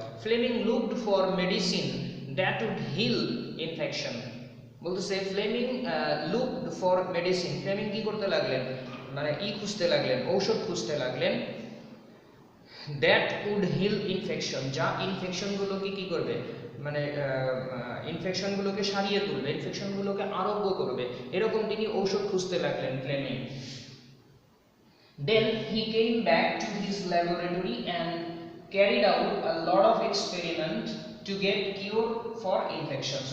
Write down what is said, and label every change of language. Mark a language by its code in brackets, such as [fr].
[en] Fleming looked for medicine that would heal infection. [bn] বলতেছে Fleming [en] looked for medicine, [bn] Fleming কি করতে লাগলেন, মানে খুঁজতে লাগলেন, ঔষধ খুঁজতে লাগলেন [en] that would heal infection, [bn] যা ইনফেকশনগুলোকে কি করবে, মানে ইনফেকশনগুলোকে সারিয়ে তুলবে, ইনফেকশনগুলোকে আরোগ্য করবে, এরকম তিনি ঔষধ খুঁজতে লাগলেন Fleming. [en] Then he came back to his laboratory and carried out a lot of experiment to get cure for infections.